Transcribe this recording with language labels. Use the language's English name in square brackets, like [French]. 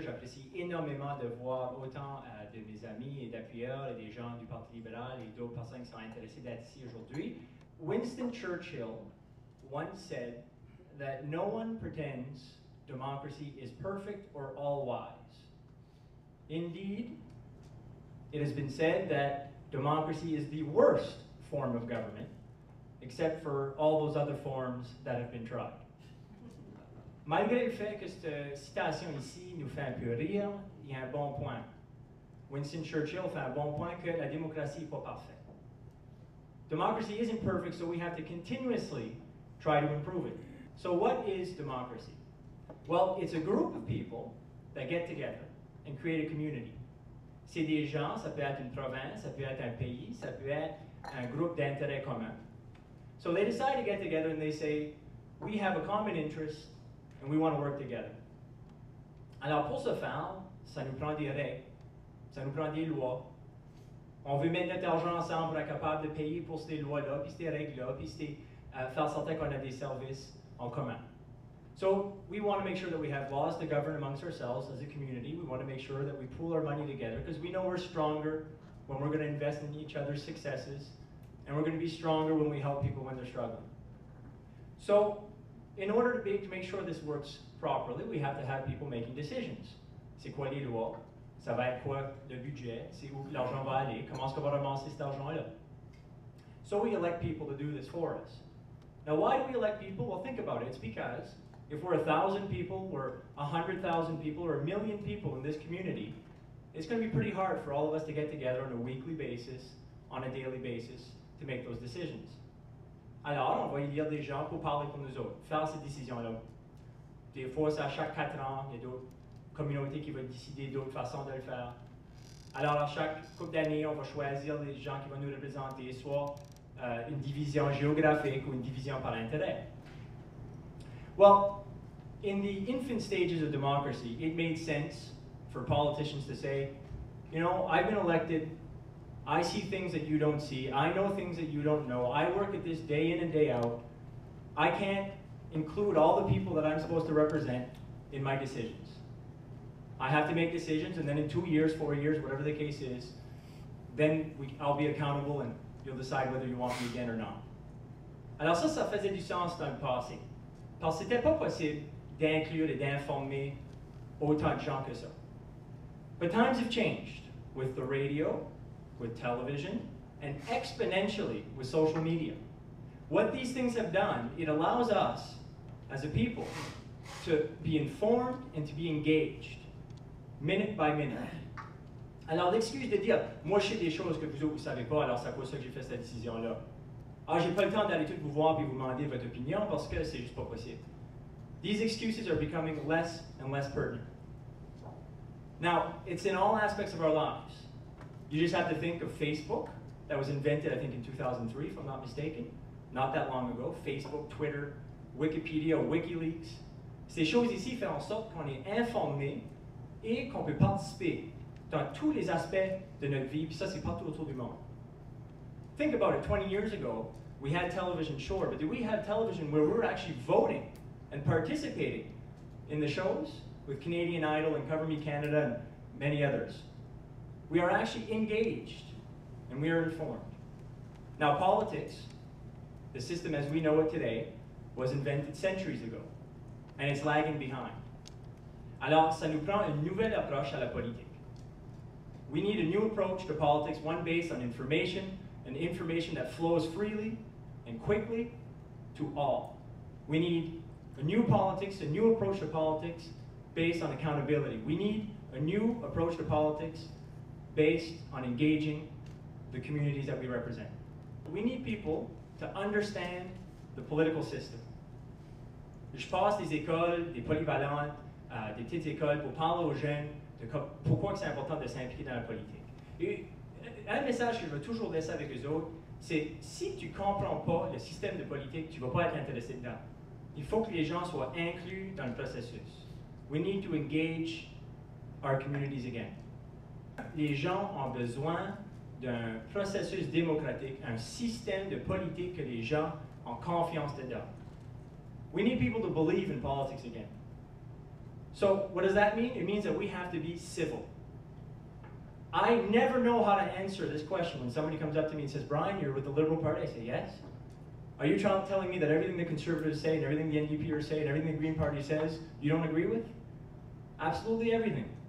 [French] J'apprécie énormément de voir autant de mes amis et d'appuyeurs et des gens du Parti libéral et d'autres personnes qui sont intéressées d'être ici aujourd'hui. [English] Winston Churchill once said that no one pretends democracy is perfect or all-wise. Indeed, it has been said that democracy is the worst form of government, except for all those other forms that have been tried. [French] Malgré le fait que cette citation ici nous fait un peu rire, il y a un bon point. Winston Churchill fait un bon point que la démocratie n'est pas parfaite. [English] Democracy isn't perfect, so we have to continuously try to improve it. So what is democracy? Well, it's a group of people that get together and create a community. [French] C'est des gens, ça peut être une province, ça peut être un pays, ça peut être un groupe d'intérêts communs. [English] So they decide to get together and they say, we have a common interest and we want to work together. [French] Alors pour ce faire, ça nous prend des règles, ça nous prend des lois. On veut mettre notre argent ensemble pour être capable de payer pour ces lois-là, puis ces règles-là, puis faire certain qu'on a des services en commun. [English] So we want to make sure that we have laws to govern amongst ourselves as a community. We want to make sure that we pool our money together because we know we're stronger when we're going to invest in each other's successes, and we're going to be stronger when we help people when they're struggling. So in order to make sure this works properly, we have to have people making decisions. [French] C'est quoi les lois? Ça va être quoi le budget? C'est où l'argent va aller? Comment est-ce qu'on va ramasser cet argent-là? [English] So we elect people to do this for us. Now, why do we elect people? Well, think about it. It's because if we're 1,000 people, we're 100,000 people, or 1,000,000 people in this community, it's going to be pretty hard for all of us to get together on a weekly basis, on a daily basis, to make those decisions. [French] Alors, on va élire des gens pour parler pour nous autres, faire ces décisions-là. Des fois, c'est à chaque 4 ans, il y a d'autres communautés qui vont décider d'autres façons de le faire. Alors, à chaque couple d'années, on va choisir les gens qui vont nous représenter, soit une division géographique ou une division par intérêt. [English] Well, in the infant stages of democracy, it made sense for politicians to say, you know, I've been elected, I see things that you don't see, I know things that you don't know, I work at this day in and day out, I can't include all the people that I'm supposed to represent in my decisions. I have to make decisions, and then in 2 years, 4 years, whatever the case is, then I'll be accountable and you'll decide whether you want me again or not. [French] Alors ça faisait du sens dans le passé. Parce que c'était pas possible d'inclure et d'informer autant de gens que ça. [English] But times have changed with the radio, with television, and exponentially with social media. What these things have done, it allows us as a people to be informed and to be engaged, minute by minute. [French] Alors l'excuse de dire, moi je sais des choses que vous autres ne savez pas, alors c'est à cause de ça que j'ai fait cette décision-là. Ah, j'ai pas le temps d'aller tout vous voir et vous demander votre opinion parce que c'est juste pas possible. [English] These excuses are becoming less and less pertinent. Now, it's in all aspects of our lives. You just have to think of Facebook, that was invented, I think, in 2003, if I'm not mistaken, not that long ago. Facebook, Twitter, Wikipedia, WikiLeaks. [French] Ces choses ici font en sorte qu'on est informé et qu'on peut participer dans tous les aspects de notre vie, puis ça, c'est partout autour du monde. [English] Think about it, 20 years ago, we had television, sure, but did we have television where we were actually voting and participating in the shows with Canadian Idol and Cover Me Canada and many others? We are actually engaged and we are informed. Now, politics, the system as we know it today, was invented centuries ago, and it's lagging behind. [French] Alors, ça nous prend une nouvelle approche à la politique. [English] We need a new approach to politics, one based on information, and information that flows freely and quickly to all. We need a new politics, a new approach to politics based on accountability. We need a new approach to politics based on engaging the communities that we represent. We need people to understand the political system. [French] Je passe des écoles, des polyvalentes, des petites écoles pour parler aux jeunes de pourquoi c'est important de s'impliquer dans la politique. Et un message que je veux toujours laisser avec eux autres, c'est si tu ne comprends pas le système de politique, tu ne vas pas être intéressé dedans. Il faut que les gens soient inclus dans le processus. We need to engage our communities again. Les gens ont besoin d'un processus démocratique, un système de politique que les gens ont confiance dedans. [English] We need people to believe in politics again. So what does that mean? It means that we have to be civil. I never know how to answer this question when somebody comes up to me and says, Brian, you're with the Liberal Party? I say, yes. Are you telling me that everything the Conservatives say and everything the NDPers say and everything the Green Party says, you don't agree with? Absolutely everything.